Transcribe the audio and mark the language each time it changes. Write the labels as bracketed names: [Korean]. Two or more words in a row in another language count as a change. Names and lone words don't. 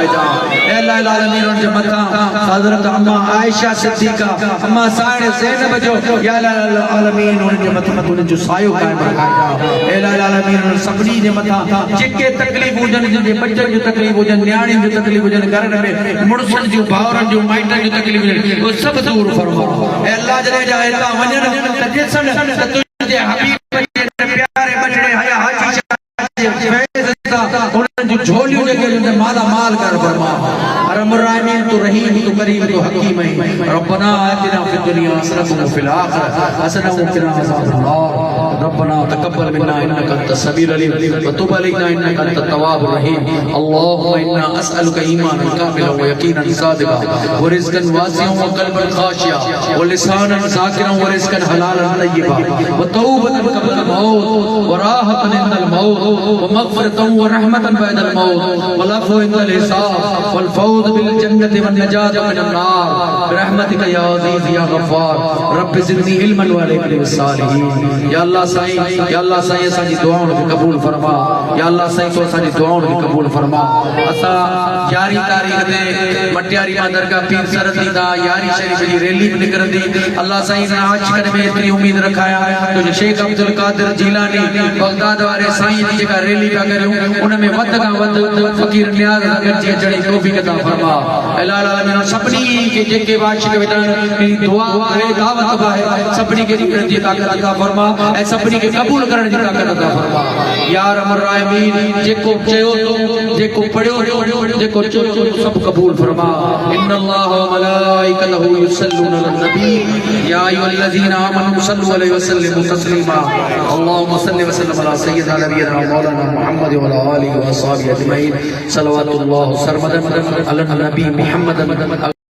[Sindhi] जा ऐ अल्लाह आलमीन उन जे मथां हज़रत अम्मा आयशा सिद्दीक़ा अम्मा साहिब ज़ैनब जो या अल्लाह आलमीन उन जे मथां उन जो सायो क़ाइम रखाए जा ऐ अल्लाह आलमीन उन सभिनी जे मथां जेके तकलीफ़ हुजनि जिन जे बचनि जो तकलीफ़ हुजनि न्याणियुनि जो तकलीफ़ हुजनि घरनि में मुड़ुसनि जूं भाउरनि जूं माइटनि जूं तकलीफ़ हुजनि उहे सभु दूर फरमा ऐं अल्लाह जॾहिं जा हितां वञनि त ॾिसनि त तुंहिंजे हबीब जे प्यारे बचड़े हया हाजी उन्हनि जूं झोलियूं जेके माला माल कर फरमा [Arabic] أرحم الراحمين [Sindhi] तू रहीम तू करीम तू हकीम [Arabic] ربنا آتنا في الدنيا حسنة وفي الآخرة حسنة وقنا عذاب النار ربنا تقبل منا إنك أنت السميع العليم وتب علينا إنك أنت التواب الرحيم اللهم إنا أسألك إيمانا كاملا ويقينا صادقا ورزقا واسعا وقلبا خاشعا ولسانا ذاكرا ورزقا حلالا طيبا وتوبة قبل موت وراحة عند الموت ومغفرة ورحمة بعد الموت والعفو عند الحساب والفوز بالجنة والنجاة من النار برحمتك يا عزيز يا غفار رب زدني علما وألحقني بالصالحين. [Sindhi] या अल्लाह साईं असांजी दुआउनि खे क़बूल फरमा। या अल्लाह साईं तो असांजी दुआउनि खे क़बूल फरमा। असां 11 तारीख़ ते मटियारी मां दरगाह पीर सरदी दा यारी शरीफ जी रैली भी निकरंदी। अल्लाह साईं आज करे में इतनी उम्मीद रखाया तो शेख अब्दुल कादिर जीलानी बगदाद वाले साईं जी जेका रैली पिया करियूं उन में वध खां वध फकीर नियाज़ नगर जी अचण जी तौफ़ीक़ अता फरमा। अल्लाह आलमीन सभिनी खे जेके वाशिक वेठा दुआ आहे दावत आहे सभिनी खे करण जी ताक़त अता फरमा ऐं सभिनी खे क़बूल करण जी ताक़त अता फरमा। [Arabic] يا رحمان راحمين [Sindhi] जेको चयो जेको पढ़ियो जेको चयो सब कबूल फरमा। [Arabic] إن الله وملائكته يصلون على النبي يا أيها الذين آمنوا صلوا عليه وسلموا تسليما. اللهم صل وسلم على سيدنا نبينا مولانا محمد وعلى آله وأصحابه أجمعين. صلى الله سرمدا على نبي محمد.